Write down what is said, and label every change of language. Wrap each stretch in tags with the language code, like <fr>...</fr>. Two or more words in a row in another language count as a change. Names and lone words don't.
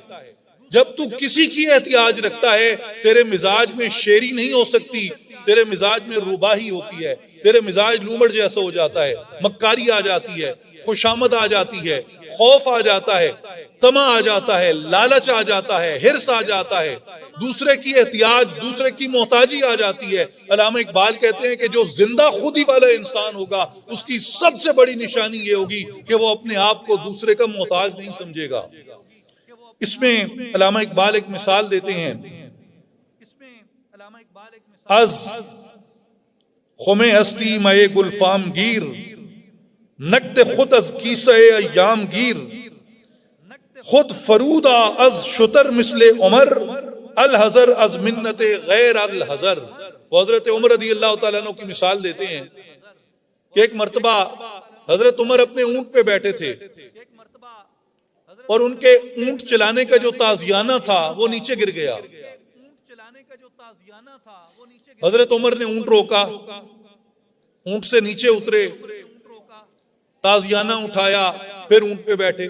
<ur>جب تو کسی کی احتیاج رکھتا ہے تیرے مزاج میں شیری نہیں ہو سکتی، تیرے مزاج میں روباہی ہوتی ہے، تیرے مزاج لومڑ جیسا ہو جاتا ہے، مکاری آ جاتی ہے، خوشامد آ جاتی ہے، خوف آ جاتا ہے، طمع آ جاتا ہے، لالچ آ جاتا ہے، ہرس آ جاتا ہے، دوسرے کی احتیاج، دوسرے کی محتاجی آ جاتی ہے. علامہ اقبال کہتے ہیں کہ جو زندہ خودی والا انسان ہوگا اس کی سب سے بڑی نشانی یہ ہوگی کہ وہ اپنے آپ کو دوسرے کا محتاج نہیں سمجھے گا. اس میں علامہ اقبال ایک مثال دیتے ہیں،</ur> <fa>از خم ہستی مئے گلفام گیر، نقد خود از کیسہ ایام گیر، خود فرودا از شتر مثل عمر، الحذر از منت غیر الحذر.</fa> <ur>وہ حضرت عمر رضی اللہ تعالیٰ عنہ کی مثال دیتے ہیں کہ ایک مرتبہ حضرت عمر اپنے اونٹ پہ بیٹھے تھے اور ان کے اونٹ چلانے کا جو تازیانہ تھا وہ نیچے گر گیا. حضرت عمر نے اونٹ روکا، اونٹ سے نیچے اترے، تازیانہ اٹھایا، پھر اونٹ پہ بیٹھے.</ur>